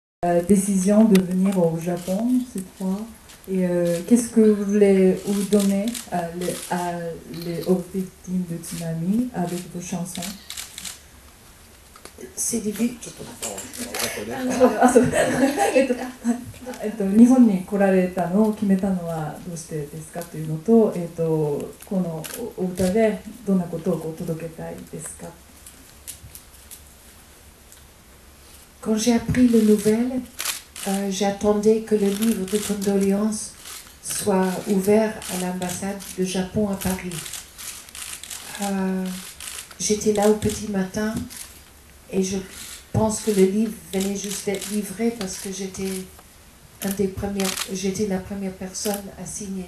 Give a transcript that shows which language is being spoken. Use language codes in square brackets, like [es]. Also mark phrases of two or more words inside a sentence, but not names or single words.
[fr] la décision de venir au Japon cette fois. Et qu'est-ce que vous voulez vous donner aux victimes de tsunami avec vos chansons? C'est des vues. [ja] 日本に来られたのを決めたのはどうしてですかというのと、このお歌でどんなことを届けたいですか? [fr] Quand j'ai appris les nouvelles, j'attendais que le livre de condoléances soit ouvert à l'ambassade de Japon à Paris. J'étais là au petit matin et je pense que le livre venait juste d'être livré parce que j'étais la première personne à signer.